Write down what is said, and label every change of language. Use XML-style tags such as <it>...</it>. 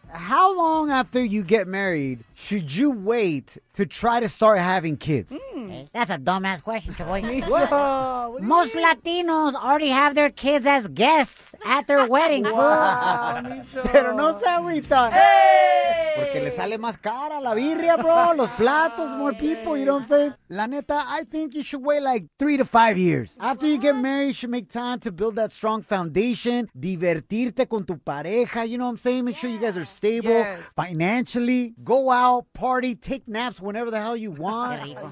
<en>How long after you get married should you wait to try to start having kids? That's a dumbass question, Shaboy. Most Latinos already have their kids as guests at their wedding.</en> <es>Pero no se agüita. Porque le sale más cara la birria, bro. Los platos,</es> <en>more people, you know what I'm saying?</en> <es>La neta,</es> <en>I think you should wait like 3 to 5 years. After you get married, you should make time to build that strong foundation.</en> <es>Divertirte con tu pareja,</es> <en>you know what I'm saying? Make sure you guys are stable financially. Go out, party, take naps whenever the hell you want.</en>